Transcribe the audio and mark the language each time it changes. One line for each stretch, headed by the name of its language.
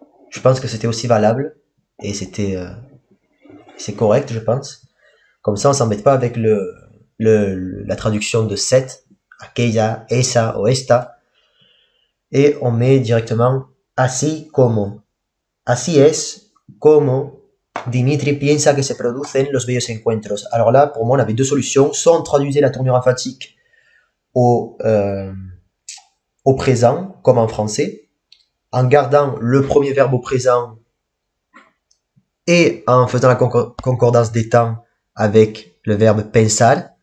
French: Je pense que c'était aussi valable et c'est correct, je pense. Comme ça, on s'embête pas avec la traduction de cette,
Spanish: aquella, esa o esta,
French: et on met directement
Spanish: así como. Así es como Dimitri piensa que se producen los bellos encuentros.
French: Alors là, pour moi, on avait deux solutions. Soit on traduisait la tournure emphatique au présent, comme en français, en gardant le premier verbe au présent et en faisant la concordance des temps avec le verbe pensar.